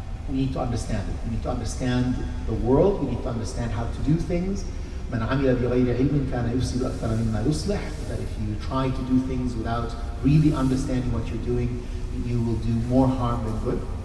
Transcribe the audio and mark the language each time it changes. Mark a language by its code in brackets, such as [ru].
[en] We need to understand it. We need to understand the world. We need to understand how to do things. [ar] من عمل بغير علم كان يفسد أكثر مما يصلح. [en] That if you try to do things without really understanding what you're doing, you will do more harm than good.